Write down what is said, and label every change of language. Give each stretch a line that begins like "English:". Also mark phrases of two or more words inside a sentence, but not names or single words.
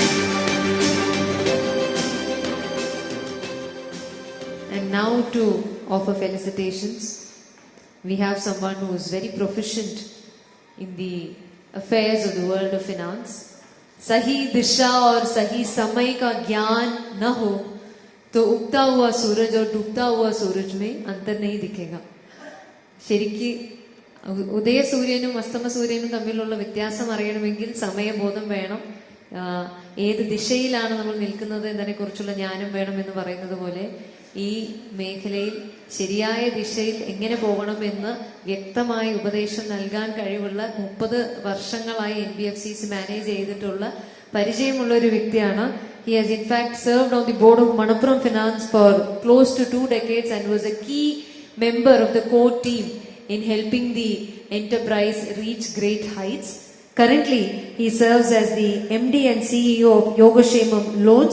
English: And now to offer felicitations. We have someone who is very proficient in the affairs of the world of finance.
Hindi: सही दिशा और सही समय का ज्ञान न हो तो उगता हुआ सूरज और डूबता हुआ सूरज में अंतर नहीं दिखेगा.
Malayalam: ശരിക്ക് ഉദയ സൂര്യനും അസ്തമ സൂര്യനും തമ്മിലുള്ള വ്യത്യാസം അറിയണമെങ്കിൽ സമയബോധം വേണം. ഏത് ദിശയിലാണ് നമ്മൾ നിൽക്കുന്നത് എന്നതിനെക്കുറിച്ചുള്ള ജ്ഞാനം വേണം എന്ന് പറയുന്നത് പോലെ ഈ മേഖലയിൽ ശരിയായ ദിശയിൽ എങ്ങനെ പോകണമെന്ന് വ്യക്തമായ ഉപദേശം നൽകാൻ കഴിവുള്ള 30 വർഷങ്ങളായി NBFCs മാനേജ് ചെയ്തിട്ടുള്ള പരിചയമുള്ള ഒരു വ്യക്തിയാണ്.
English: He has in fact served on the board of Manappuram Finance for close to 2 decades and was a key member of the core team in helping the enterprise reach great heights. Currently, he serves as the MD and CEO of Yogashemam Loans.